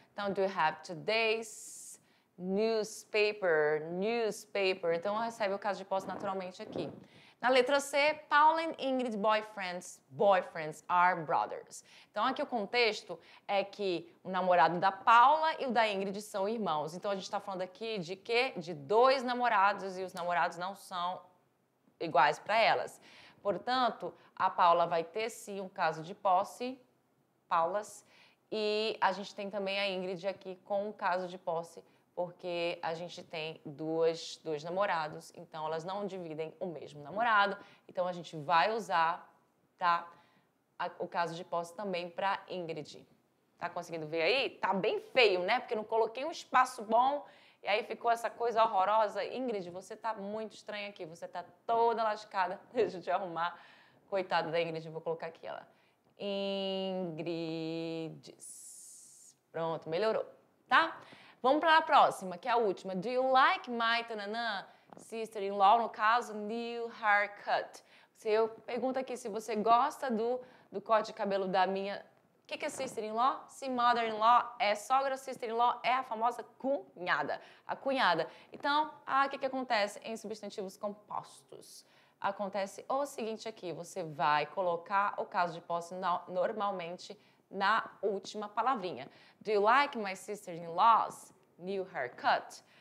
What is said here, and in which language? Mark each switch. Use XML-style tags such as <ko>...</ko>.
<pt>Então,</pt> <en>do you have today's newspaper?</en> <pt>Então, recebe o caso de posse naturalmente aqui. Na letra C,</pt> <en>Paula and Ingrid boyfriends are brothers.</en> <pt>Então, aqui o contexto é que o namorado da Paula e o da Ingrid são irmãos. Então, a gente está falando aqui de quê? De dois namorados e os namorados não são iguais para elas. Portanto, a Paula vai ter, sim, um caso de posse, Paulas, e a gente tem também a Ingrid aqui com um caso de posse, porque a gente tem dois namorados, então elas não dividem o mesmo namorado, então a gente vai usar, tá, o caso de posse também para Ingrid. Tá conseguindo ver aí? Tá bem feio, né? Porque não coloquei um espaço bom e aí ficou essa coisa horrorosa. Ingrid, você tá muito estranha aqui, você tá toda lascada. Deixa eu te arrumar. Coitada da Ingrid, vou colocar aqui ela. Ingrid. Pronto, melhorou, tá? Vamos para a próxima, que é a última.</pt> <en>Do you like my tananã sister-in-law?</en> <pt>No caso,</pt> <en>new haircut.</en> <pt>Eu pergunto aqui se você gosta do corte de cabelo da minha... O que é sister-in-law? Se mother-in-law é sogra, sister-in-law é a famosa cunhada. A cunhada. Então, o que acontece em substantivos compostos? Acontece o seguinte aqui, você vai colocar o caso de posse normalmente na última palavrinha.</pt> <en>Do you like my sister-in-law's new haircut?</en>